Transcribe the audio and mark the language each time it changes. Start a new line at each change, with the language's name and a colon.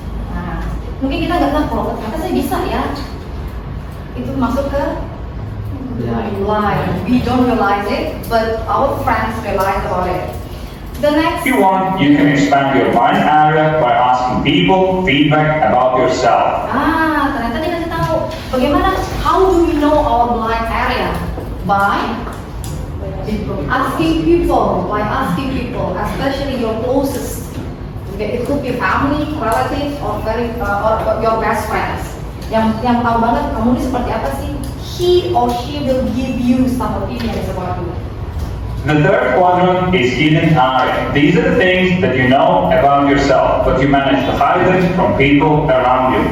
Indonesian: Nah, mungkin kita nggak tahu kalau ternyata saya bisa ya. Itu masuk ke blind.
English: We don't realize it, but our friends realize about it. The next. If you want, you can expand your blind area by asking people feedback about yourself.
Indonesian: Ternyata dikasih tahu bagaimana,
English: how do we know our blind area? By asking people, especially your closest. It could be family, relatives, or your best friends.
Indonesian: Yang tahu banget kamu ini seperti apa sih?
English: He or she will give you some opinions about you. The third quadrant is hidden area. These are the things that you know about yourself, but you manage to hide them from people around you.